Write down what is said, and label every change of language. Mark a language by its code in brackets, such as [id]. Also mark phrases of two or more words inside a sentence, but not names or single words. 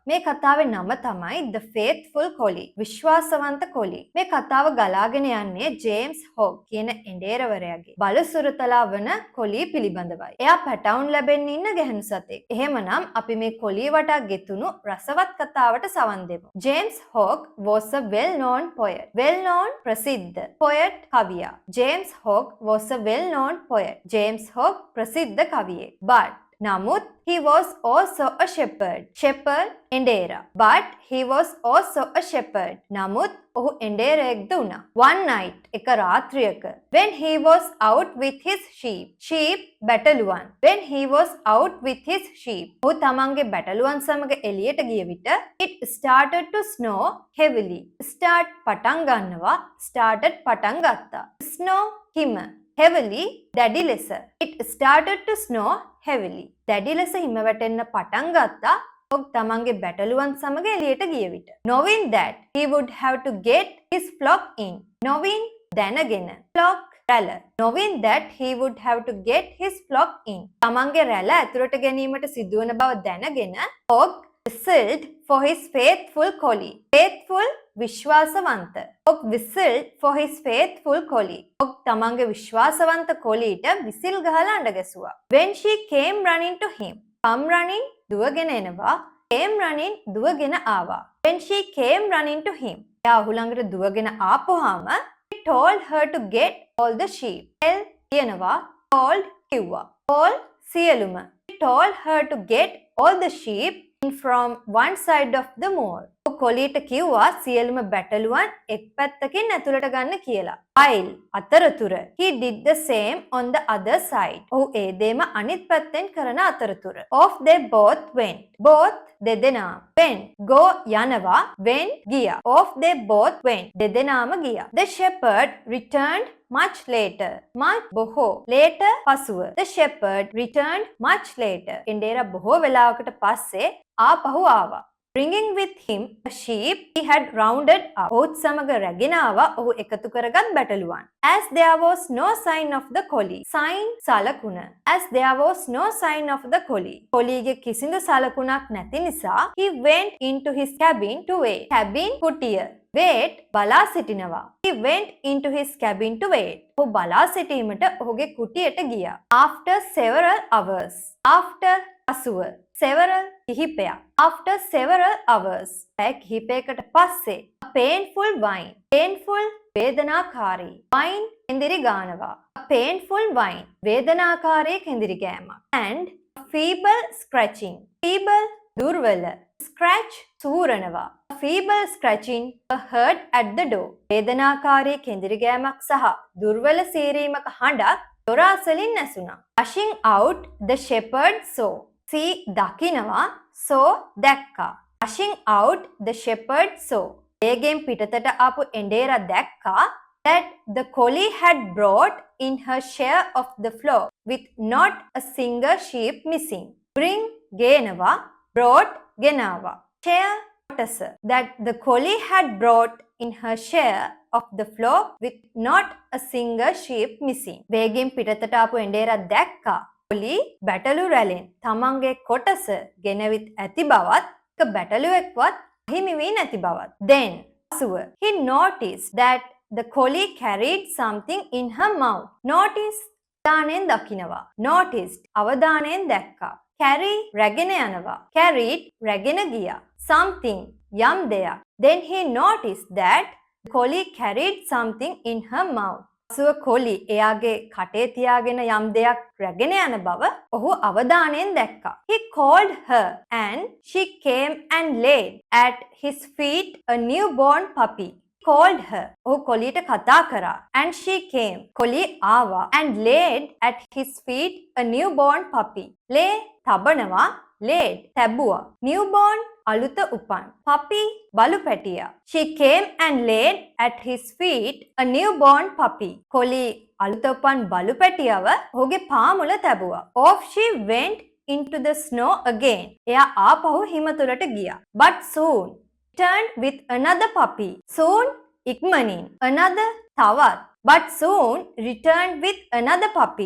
[si] මේ කතාවේ නම තමයි The Faithful Collie. විශ්වාසවන්ත කොලි. මේ කතාව ගලාගෙන යන්නේ ජේම්ස් හොග් කියන එඬේරවරයාගේ බලසුරතලා වන කොලි පිළිබඳවයි. එයා පැටවුන් ලැබෙන්න ඉන්න ගැහණු සතෙක්. එහෙමනම් අපි මේ කොලි වටා ගෙතුණු රසවත් කතාවට සවන් දෙමු. [en] ජේම්ස් හොග් was a well-known poet. well-known ප්‍රසිද්ධ poet කවියා. ජේම්ස් හොග් was a well-known poet. [si] ජේම්ස් හොග් ප්‍රසිද්ධ කවියෙක්. [en] But Namuth, he was also a shepherd. Shepherd Endera. But he was also a shepherd. Namuth, [si] ඔහු එඬේරයෙක්ද උනා. [en] One night, [si] එක රාත්‍රියක, [en] when he was out with his sheep. [si] Sheep බැටළුවන්. [en] When he was out with his sheep. [si] ඔහු තමන්ගේ බැටළුවන් සමග එළියට ගිය විට [en] it started to snow heavily. [si] Start පටන් ගන්නවා. Started පටන් ගත්තා. Snow හිම. Heavily දැඩි ලෙස. [en] It started to snow heavily. [si] දැඩි ලෙස හිම වැටෙන්න පටන් ගත්තා. ඔහු තමන්ගේ බැටළුවන් සමග එළියට ගිය විට. [en] Knowing that he would have to get his flock in. [si] Knowing දැනගෙන. Flock රැළ. [en] Knowing that he would have to get his flock in. [si] තමන්ගේ රැළ ඇතුළට ගැනීමට සිදුවන බව දැනගෙන [en] Hog whistled for his faithful collie. [si] Faithful විශ්වාසවන්ත. [en] Hog whistled for his faithful collie. [si] Hog තමන්ගේ විශ්වාසවන්ත කොලීට විසිල් ගහලා අඬ ගැසුවා. [en] When she came running to him. [si] come running දුවගෙන එනවා. came running දුවගෙන ආවා. [en] When she came running to him. [si] එයා ඔහු ළඟට දුවගෙන ආපුවාම [en] he told her to get all the sheep. [si] tell කියනවා. told කිව්වා. all සියලුම. [en] he told her to get all the sheep in from one side of the moor. [si] කොලීට කිව්වා සියලුම බැටළුවන් එක් පැත්තකින් ඇතුළට ගන්න කියලා. [en] while අතරතුර he did the same on the other side. [si] ඔහු ඒ දේම අනිත් පැත්තෙන් කරන අතරතුර. [en] off they both went. both දෙදෙනා. went go යනවා. went ගියා. off they both went. [si] දෙදෙනාම ගියා. [en] the shepherd returned much later. [si] much බොහෝ. later පසුව. [en] the shepherd returned much later. [si] එඬේරා බොහෝ වෙලාවකට පස්සේ ආපහු ආවා. [en] bringing with him a sheep he had rounded up. [si] ඔහුත් සමග රැගෙන ආවා ඔහු එකතු කරගත් බැටළුවන්. [en] as there was no sign of the collie. [si] sign සලකුණ. [en] as there was no sign of the collie. [si] කොලීගේ කිසිදු සලකුණක් නැති නිසා [en] he went into his cabin to wait. [si] cabin කුටිය. wait බලා සිටිනවා. [en] he went into his cabin to wait. [si] ඔහු බලා සිටීමට ඔහුගේ කුටියට ගියා. [en] after several hours. [si] after පසුව. several කිහිපයක්. [en] after several hours. [si] පැය කිහිපයකට පස්සේ [en] a painful whine. [si] painful වේදනාකාරී. whine කෙඳිරි ගානවා. [en] a painful whine [si] වේදනාකාරී කෙඳිරි ගෑමක්. [en] and a feeble scratching. [si] feeble දුර්වල. scratch සූරනවා. [en] a feeble scratching heard at the door. [si] වේදනාකාරී කෙඳිරි ගෑමක් සහ දුර්වල සීරීමක හඬක් දොර අසලින් ඇසුණා. [en] rushing out the shepherd saw. [si] see දකිනවා. saw දැක්කා. [en] rushing out the shepherd saw. [si] වේගෙන් පිටතට ආපු එඬේරා දැක්කා [en] that the collie had brought in her share of the flock with not a single sheep missing. [si] bring ගේනවා. brought ගෙනාවා. share කොටස. [en] that the collie had brought in her share of the flock with not a single sheep missing. [si] වේගෙන් පිටතට ආපු එඬේරා දැක්කා කොලි බැටළු රැළෙන් තමන්ගේ කොටස ගෙනවිත් ඇති බවත් එක බැටළුවෙක්වත් අහිමි වී නැති බවත්. [en] then පසුව he noticed that the collie carried something in her mouth. [si] noticed අවධානයෙන් දකිනවා. noticed අවධානයෙන් දැක්කා. carry රැගෙන යනවා. carried රැගෙන ගියා. something යම් දෙයක්. [en] then he noticed that the collie carried something in her mouth. [si] පසුව කොලි එයාගේ කටේ තියාගෙන යම් දෙයක් රැගෙන යන බව ඔහු අවධානයෙන් දැක්කා. [en] He called her and she came and laid at his feet a newborn puppy. Called her. [si] ඔහු කොලියට කතා කරා. [en] And she came. [si] කොලි ආවා. [en] And laid at his feet a newborn puppy. [si] lay තබනවා. laid තැබුවා. newborn අලුත උපන්. puppy බලු පැටියා. [en] She came and laid at his feet a newborn puppy. [si] කොලි අලුත උපන් බලු පැටියව ඔහුගේ පාමුල තැබුවා. [en] Off she went into the snow again. [si] එයා ආපහු හිම තුලට ගියා. [en] But soon returned with another puppy. [si] Soon ඉක්මනින් another තවත්. [en] But soon returned with another puppy.